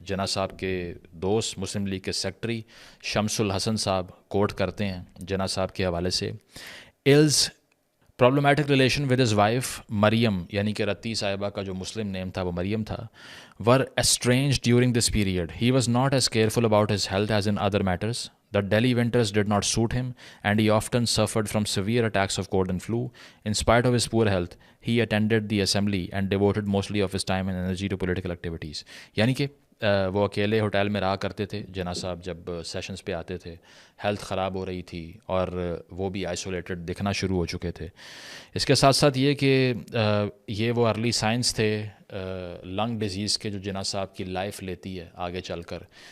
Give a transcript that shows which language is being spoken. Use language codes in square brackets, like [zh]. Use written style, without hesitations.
[ur] جناح صاحب کے دوست مسلم لیگ کے سیکٹری شمس الحسن صاحب کوٹ کرتے ہیں جناح صاحب کے حوالے سے, [en] else problematic relation with his wife [ur] مریم, یعنی کہ رتی صاحبہ کا جو مسلم نیم تھا وہ مریم تھا, [en] Were strange during this period. He was not as careful about his health as in other matters. The Delhi winters did not suit him, and he often suffered from severe attacks of cold and flu. In spite of his poor health, he attended the assembly and devoted mostly of his time and energy to political activities. [ur] یعنی کہ وہ اکیلے hotel میں رہا کرتے تھے جناح صاحب جب سیشنز پہ آتے تھے. ہیلتھ خراب ہو رہی تھی اور وہ بھی آئسولیٹڈ دکھنا شروع ہو چکے تھے. اس کے ساتھ ساتھ یہ کہ یہ وہ ارلی سائنس تھے لنگ ڈیزیز کے جو جناح صاحب کی لائف لیتی ہے آگے چل کر.